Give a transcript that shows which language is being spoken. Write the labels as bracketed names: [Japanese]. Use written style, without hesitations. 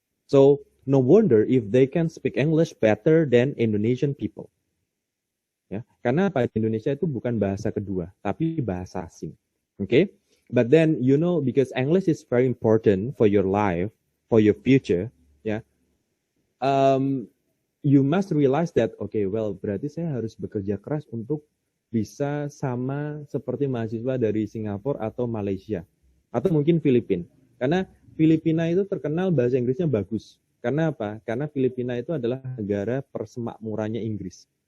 [English] So no wonder if they can speak English better than Indonesian people. [Indonesian] Ya, karena apa? Indonesia itu bukan bahasa kedua, tapi bahasa asing. [English] Okay? But then because English is very important for your life, for your future, ya. You must realize that [Indonesian] berarti saya harus bekerja keras untuk bisa sama seperti mahasiswa dari Singapura atau Malaysia atau mungkin Filipina. Karena Filipina itu terkenal bahasa Inggrisnya bagus. Karena apa? Karena Filipina itu adalah negara persemakmurannya Inggris.